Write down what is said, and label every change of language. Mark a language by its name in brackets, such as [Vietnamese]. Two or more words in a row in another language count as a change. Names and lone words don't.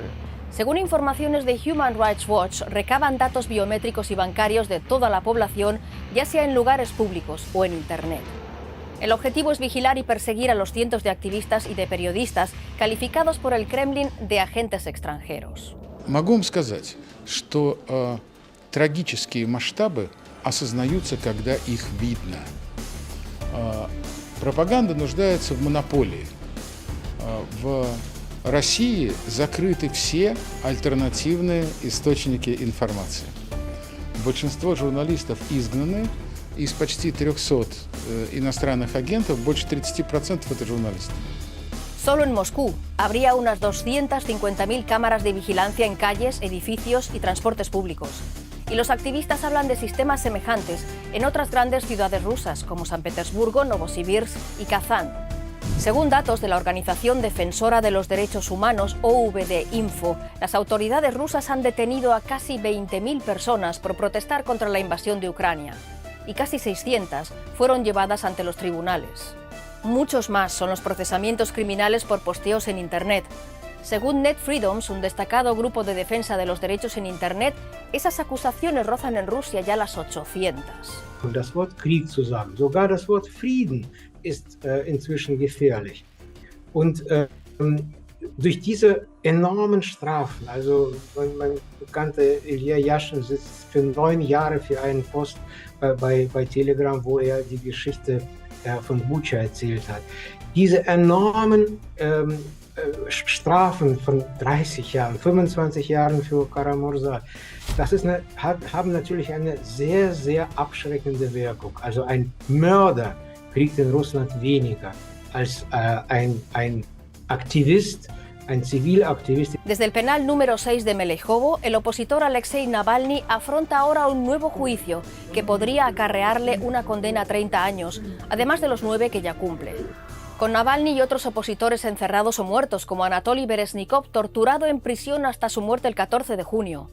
[Spanish] Según informaciones de Human Rights Watch, recaban datos biométricos y bancarios de toda la población, ya sea en lugares públicos o en Internet. El objetivo es vigilar y perseguir a los cientos de activistas y de periodistas calificados por el Kremlin de agentes extranjeros. [Russian] Могу вам сказать, что трагические масштабы осознаются, когда их видно. Пропаганда нуждается в монополии. В России закрыты все альтернативные источники информации. Большинство журналистов изгнаны. Из почти 300 иностранных агентов больше 30% это журналисты. [Spanish] Solo en Moscú habría unas 250.000 cámaras de vigilancia en calles, edificios y transportes públicos. Y los activistas hablan de sistemas semejantes en otras grandes ciudades rusas, como San Petersburgo, Novosibirsk y Kazán. Según datos de la Organización Defensora de los Derechos Humanos, OVD Info, las autoridades rusas han detenido a casi 20.000 personas por protestar contra la invasión de Ucrania, y casi 600 fueron llevadas ante los tribunales. Muchos más son los procesamientos criminales por posteos en Internet. Según Net Freedoms, un destacado grupo de defensa de los derechos en Internet, esas acusaciones rozan en Rusia ya las 800. [German] Das Wort Krieg zu sagen, sogar das Wort Frieden ist inzwischen gefährlich. Und durch diese enormen Strafen, also mein bekannter Ilya Yashin sitzt für 9 Jahre für einen Post bei Telegram, wo er die Geschichte von Bucha erzählt hat. Diese enormen Strafen von 30 Jahren, 25 Jahren für Karamurza, das ist haben natürlich eine sehr, sehr abschreckende Wirkung. Also ein Mörder kriegt in Russland weniger als ein Aktivist, ein Zivilaktivist. [Spanish] Desde el penal número 6 de Melejovo, el opositor Alexei Navalny afronta ahora un nuevo juicio que podría acarrearle una condena a 30 años, además de los 9 que ya cumple. Con Navalny y otros opositores encerrados o muertos, como Anatoly Beresnikov, torturado en prisión hasta su muerte el 14 de junio.